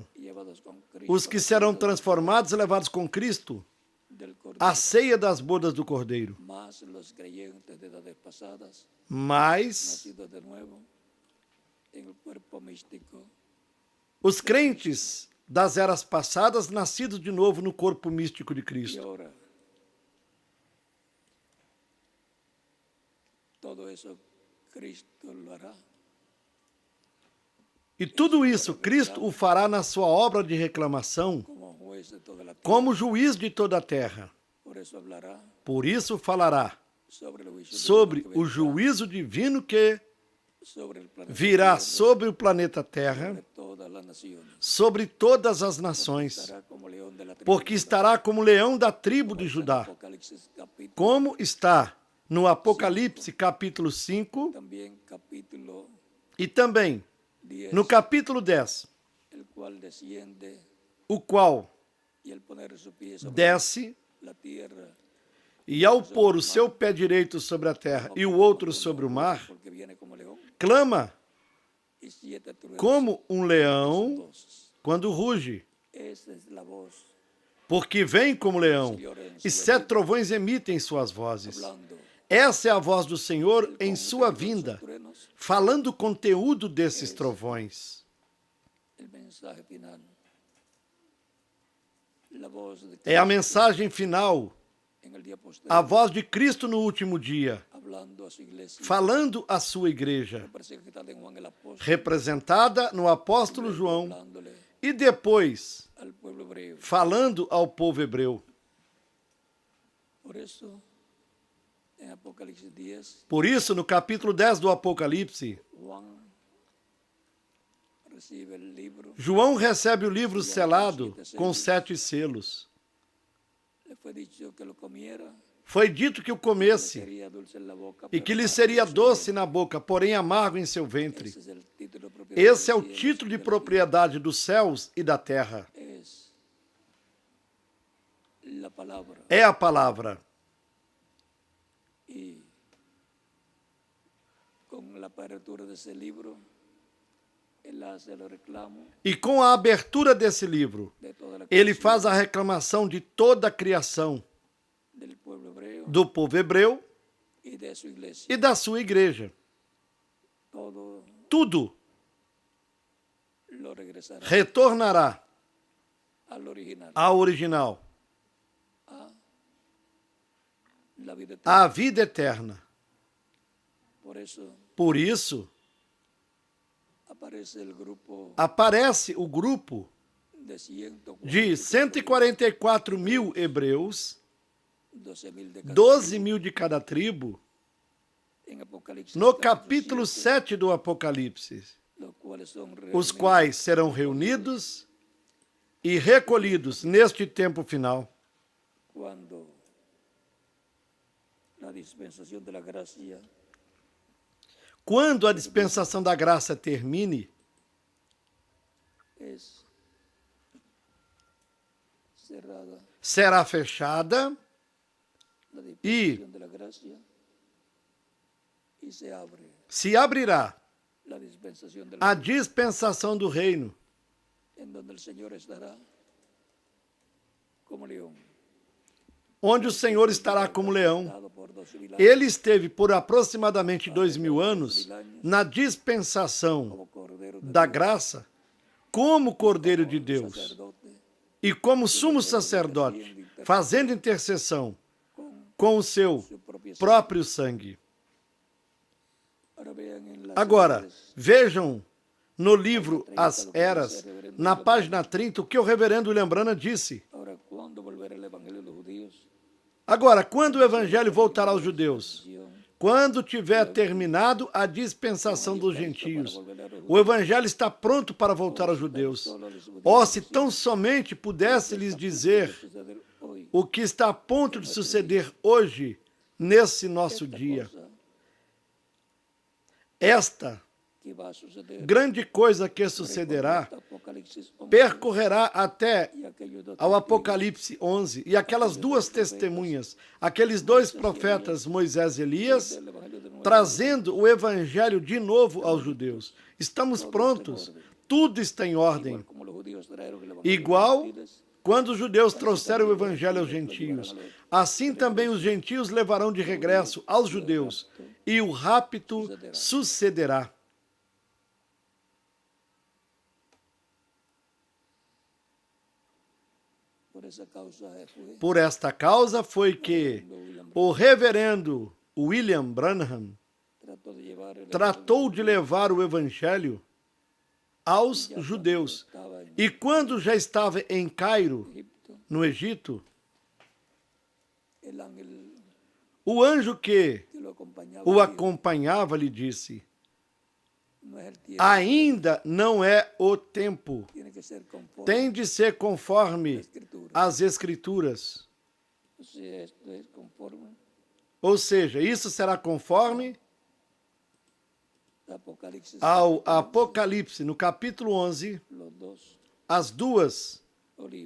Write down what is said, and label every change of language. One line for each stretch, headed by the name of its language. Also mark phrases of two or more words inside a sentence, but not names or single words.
Spanish: y llevados con Cristo
Portuguese: os que
Spanish: a la
Portuguese: serão
Spanish: fiesta
Portuguese: transformados e levados com Cristo
Spanish: del Cordero.
Portuguese: à ceia das bodas do Cordeiro.
Spanish: Más los creyentes de edades pasadas,
Portuguese: Mas
Spanish: nacidos de nuevo en el cuerpo místico,
Portuguese: os crentes das eras passadas, nascidos de novo no corpo místico de
Spanish: y
Portuguese: Cristo.
Spanish: ahora todo eso Cristo lo hará.
Portuguese: E tudo isso Cristo o fará na sua obra de reclamação,
Spanish: Como juez de toda la tierra.
Portuguese: como juiz de toda a terra.
Spanish: Por eso hablará
Portuguese: Por isso falará
Spanish: sobre el juicio
Portuguese: sobre
Spanish: divino que
Portuguese: o
Spanish: vendrá,
Portuguese: juízo divino que
Spanish: sobre el planeta
Portuguese: virá
Spanish: Tierra,
Portuguese: sobre o planeta Terra,
Spanish: sobre todas las naciones.
Portuguese: sobre todas as nações,
Spanish: Estará como león de la tribu
Portuguese: porque
Spanish: de Judá.
Portuguese: estará como leão da tribo de Judá,
Spanish: Apocalipsis capítulo
Portuguese: como está no Apocalipse capítulo 5
Spanish: también capítulo e também 10,
Portuguese: no capítulo 10,
Spanish: el cual desciende
Portuguese: o qual
Spanish: y el poner su pie sobre
Portuguese: desce
Spanish: la tierra,
Portuguese: e ao pôr o seu pé direito sobre a terra e o outro sobre o mar,
Spanish: porque viene como león,
Portuguese: clama
Spanish: y 7 truenos,
Portuguese: como um leão
Spanish: voces.
Portuguese: quando ruge,
Spanish: Esa es la voz
Portuguese: porque vem como leão, e 7 trovões emitem suas vozes.
Spanish: hablando.
Portuguese: Essa é a voz do Senhor em sua
Spanish: Contenido de
Portuguese: vinda,
Spanish: esos truenos,
Portuguese: falando o conteúdo desses trovões.
Spanish: el mensaje final. La voz de
Portuguese: É a
Spanish: Cristo
Portuguese: mensagem final,
Spanish: en el día posterior,
Portuguese: a voz de Cristo no último dia,
Spanish: hablando a su iglesia,
Portuguese: falando à sua igreja,
Spanish: representada en Juan el apóstol,
Portuguese: representada no apóstolo João,
Spanish: hablándole
Portuguese: e depois
Spanish: al pueblo hebreo.
Portuguese: falando ao povo hebreu.
Spanish: Por eso, en Apocalipsis 10,
Portuguese: Por isso, no capítulo 10 do Apocalipse,
Spanish: Juan recibe el libro.
Portuguese: João recebe o livro selado com 7 selos.
Spanish: Le fue dicho que lo comiera,
Portuguese: Foi dito que o comesse
Spanish: sería dulce en la boca,
Portuguese: e
Spanish: pero
Portuguese: que lhe
Spanish: amargo
Portuguese: seria
Spanish: en su
Portuguese: doce na boca, porém amargo em seu
Spanish: vientre.
Portuguese: ventre.
Spanish: Ese es el título de propiedad
Portuguese: Esse é
Spanish: del
Portuguese: o
Spanish: cielo
Portuguese: título
Spanish: y
Portuguese: de
Spanish: de la
Portuguese: propriedade dos céus e da terra.
Spanish: tierra. Es la palabra.
Portuguese: É a palavra.
Spanish: Y con la apertura de ese libro, él hace el reclamo
Portuguese: E com a abertura desse livro,
Spanish: de toda la
Portuguese: ele
Spanish: creación,
Portuguese: faz a reclamação de toda a criação,
Spanish: del pueblo hebreo
Portuguese: do povo hebreu
Spanish: y de su iglesia.
Portuguese: e da sua igreja.
Spanish: Todo
Portuguese: Tudo
Spanish: lo regresará
Portuguese: retornará
Spanish: al original,
Portuguese: ao original,
Spanish: la vida eterna.
Portuguese: à vida eterna.
Spanish: Por eso
Portuguese: Por isso,
Spanish: aparece el grupo
Portuguese: aparece o grupo
Spanish: de
Portuguese: de 144 mil hebreus,
Spanish: 12.000 de cada
Portuguese: 12 mil de cada tribo,
Spanish: en Apocalipsis
Portuguese: no capítulo 7 do Apocalipse,
Spanish: los cuales son
Portuguese: os
Spanish: reunidos
Portuguese: quais serão reunidos e recolhidos neste tempo final,
Spanish: cuando la dispensación de la gracia
Portuguese: quando a dispensação da graça termine,
Spanish: es cerrada,
Portuguese: será fechada
Spanish: la dispensación de la gracia, y se abrirá la dispensación de
Portuguese: a
Spanish: la
Portuguese: dispensação do reino,
Spanish: en donde el Señor estará como león,
Portuguese: onde o Senhor estará como leão.
Spanish: dado por 2.000 años,
Portuguese: Ele esteve por aproximadamente 2000 anos na dispensação
Spanish: como Cordero de
Portuguese: da
Spanish: Dios,
Portuguese: graça, como Cordeiro de Deus
Spanish: sacerdote,
Portuguese: e como sumo sacerdote, fazendo intercessão com o seu
Spanish: su propia sangre.
Portuguese: próprio sangue.
Spanish: Ahora vean en las
Portuguese: Agora,
Spanish: edades,
Portuguese: vejam no livro As Eras, na página 30, o que o reverendo William Branham disse.
Spanish: ahora, ¿cuándo volverá el evangelio de los judíos?
Portuguese: Agora, quando o evangelho voltará aos judeus? Quando tiver terminado a dispensação dos gentios. O evangelho está pronto para voltar aos judeus. Oh, se tão somente pudesse lhes dizer
Spanish: Hoy,
Portuguese: o que está a ponto de suceder hoje, nesse nosso dia.
Spanish: cosa
Portuguese: Esta
Spanish: que va a suceder
Portuguese: grande coisa que sucederá
Spanish: hasta Apocalipsis 11
Portuguese: percorrerá até
Spanish: y aquellos dos
Portuguese: ao Apocalipse 11, e aquelas duas testemunhas, aqueles dois profetas, Moisés e Elias,
Spanish: del evangelio de nuevo,
Portuguese: trazendo o evangelho de novo aos judeus. Estamos prontos, tudo está em ordem.
Spanish: como los judíos trajeron el evangelio
Portuguese: Igual
Spanish: a los gentiles,
Portuguese: quando os judeus trouxeram o evangelho aos gentios, assim também os gentios levarão de regresso aos judeus, e o rapto sucederá.
Spanish: por esa causa fue
Portuguese: Por esta causa foi que o reverendo William Branham
Spanish: trató de llevar el
Portuguese: tratou de levar o evangelho aos judeus.
Spanish: estaba en
Portuguese: E quando já estava em Cairo,
Spanish: Egipto,
Portuguese: no Egito,
Spanish: el ángel
Portuguese: o anjo que
Spanish: que lo acompañaba
Portuguese: o
Spanish: dijo,
Portuguese: acompanhava lhe disse:
Spanish: no es el tiempo,
Portuguese: ainda não é o tempo,
Spanish: tiene que ser conforme
Portuguese: tem de ser
Spanish: a la
Portuguese: conforme
Spanish: escritura.
Portuguese: as Escrituras.
Spanish: Si esto es conforme
Portuguese: Ou seja, isso será conforme
Spanish: Apocalipsis
Portuguese: ao Apocalipse, no capítulo 11,
Spanish: los dos
Portuguese: as duas
Spanish: olivos.